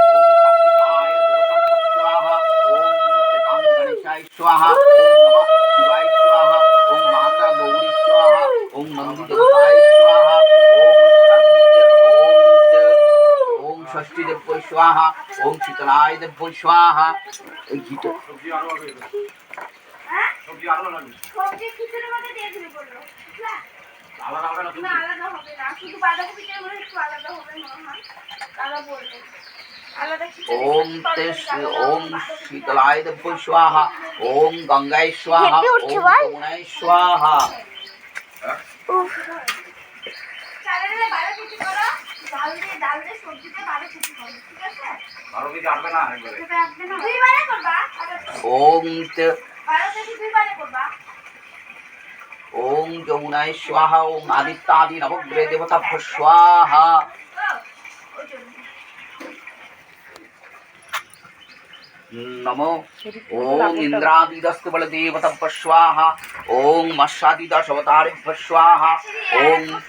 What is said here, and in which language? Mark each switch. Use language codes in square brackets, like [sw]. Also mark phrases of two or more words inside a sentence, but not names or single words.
[sa] ओम कार्तिकाय स्वाहा ओम गणेशाय स्वाहा ओम नमः शिवाय स्वाहा ओम माता गौरी स्वाहा ओम नंदी देवताय स्वाहा ओम षष्ठी देव स्वाहा ओम शीतलाय देव स्वाहा। [bn] আলাদা হবে না, আলাদা হবে না, শুধু বাঁধাকপিটা হলে একটু আলাদা হবে মনে হয়, তারা বলবে আলাদা খিচুড়ি। [sa] ওম শীতলায় দেব স্বাহা ওম গঙ্গায় স্বাহা ওম যমুনায় স্বাহা। [bn] চালের বাঁধাকপি করো, ডাল দিয়ে সবজিতে বাঁধাকপি করো, ঠিক আছে? বাঁধাকপি আসবে না একবারে, এটা আসবে না, দুইবারে করবা। ওম বাঁধাকপি দুইবারে করবা। [sa] ओम जमुनाय स्वाहा ओम आदित्यादि नवग्रह देवताभ्यो स्वाहा। नमो ओम इंद्रादिदस्त बलदेवताभ्यो स्वाहा ओम मत्स्यादिदश अवतारेभ्यो स्वाहा ओम